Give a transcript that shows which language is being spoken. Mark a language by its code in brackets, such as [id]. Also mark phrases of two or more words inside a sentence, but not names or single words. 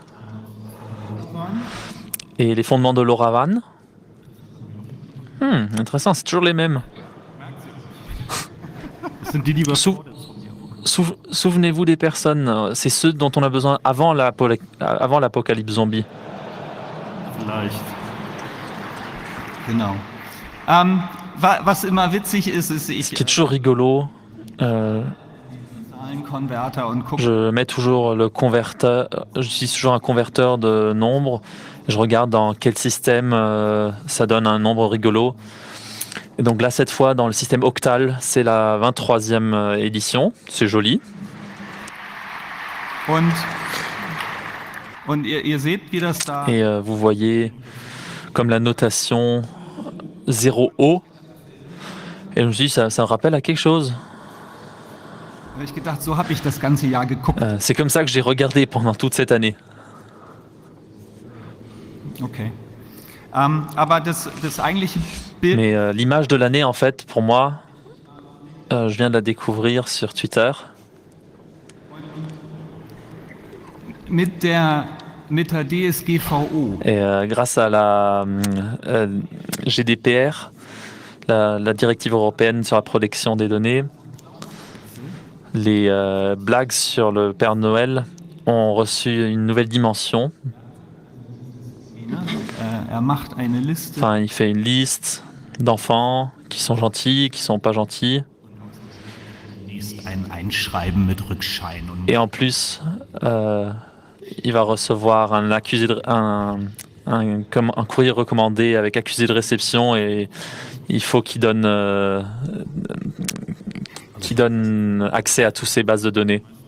[fr] Et les fondements de LoRaWAN. Intéressant, c'est toujours les mêmes. Souvenez-vous des personnes, c'est ceux dont on a besoin avant l'apocalypse zombie. [de] Vielleicht. Genau. Was immer witzig ist, [fr] Ce qui est toujours rigolo, [de] Zahlenkonverter und guck. [fr] je mets toujours le converteur, j'utilise toujours un converteur de nombres. Je regarde dans quel système ça donne un nombre rigolo. Et donc là, cette fois, dans le système octal, c'est la 23e édition. C'est joli. [de] Und ihr seht, wie das da. [fr] Et vous voyez comme la notation 0O. Et je me suis dit, ça me rappelle à quelque chose. [de] Habe ich gedacht, so habe ich das ganze Jahr geguckt. [fr] C'est comme ça que j'ai regardé pendant toute cette année. Okay. [de] Aber das eigentliche Bild. [fr] Mais l'image de l'année, en fait, pour moi, je viens de la découvrir sur Twitter. [de] Mit der DSGVO. [fr] Et grâce à la GDPR, la directive européenne sur la protection des données, les blagues sur le Père Noël ont reçu une nouvelle dimension. [de] Macht eine Liste. [fr] Enfin, il fait une liste d'enfants qui sont gentils, qui sont pas gentils. [de] Ein Einschreiben mit Rückschein. [fr] Et en plus, il va recevoir un courrier recommandé avec accusé de réception et il faut qu'il donne accès à toutes ces bases de données.